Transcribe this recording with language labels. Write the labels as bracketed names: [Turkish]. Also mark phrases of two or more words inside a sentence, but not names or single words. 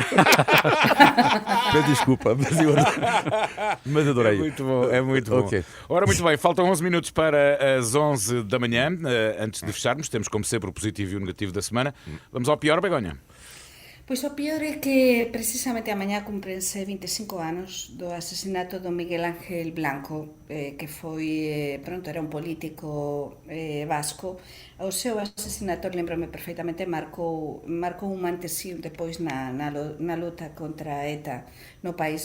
[Portuguese] Peço desculpa, mas adorei. É muito bom, é muito bom. Okay. Ora, muito bem, faltam 11 minutos para as 11 da manhã. Antes de fecharmos, temos como sempre o positivo e o negativo da semana. Vamos ao pior, Begonha. [Galician] Pois o pior é que precisamente amanhã cumprense 25 anos do asesinato do Miguel Ángel Blanco, que foi, era un político vasco. O seu asesinato, lembro-me perfeitamente, marcou un antes e un depois na luta contra a ETA no País